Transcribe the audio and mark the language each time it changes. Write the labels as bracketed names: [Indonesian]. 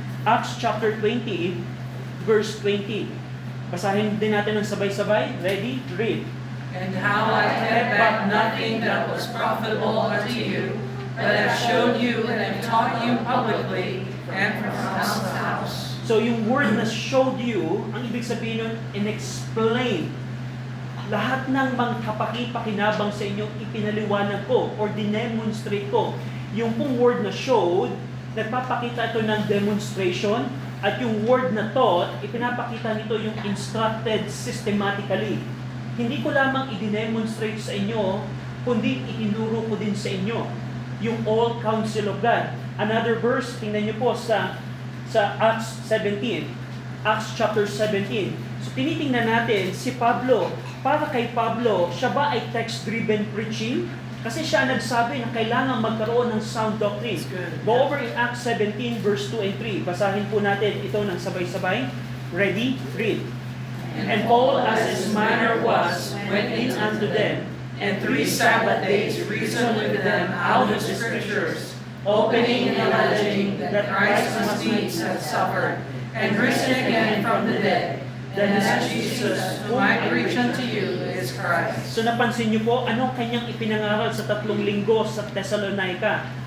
[English] Acts chapter 20, verse 20. [Filipino] Basahin din natin ng sabay-sabay. [English] Ready? Read. And how I kept back nothing that was profitable unto you, but have shown you and have taught you publicly and from house to house. [Filipino] So yung word na showed you, ang ibig sabihin nun, in-explain. Lahat ng magkapaki-pakinabang sa inyo, ipinaliwanag ko or dinemonstrate ko. Yung pong word na showed, nagpapakita ito ng demonstration, at yung word na taught, ipinapakita nito yung [English] instructed systematically. [Filipino] Hindi ko lamang i-demonstrate sa inyo, kundi itinuro ko din sa inyo yung [English] all counsel of God. Another verse, [Filipino] tingnan niyo po sa [English] Acts 17, Acts chapter 17. [Filipino] So tinitingnan natin si Pablo. Para kay Pablo, siya ba ay [English] text-driven preaching? [Filipino] Kasi siya nagsabi na kailangan magkaroon ng [English] sound doctrine. Go over in Acts 17 verse 2 and 3. [Filipino] Basahin po natin ito ng sabay-sabay. [English] Ready? Read. And Paul, as his manner was, went in unto them, And 3 Sabbath days reasoned with them out of the Scriptures, opening and alleging that Christ must needs have suffered, and risen again from the dead, And that Jesus, whom I preach unto you, is Christ. [Filipino] So napansin niyo po, anong kanyang ipinangaral sa 3 linggo sa Thessalonica?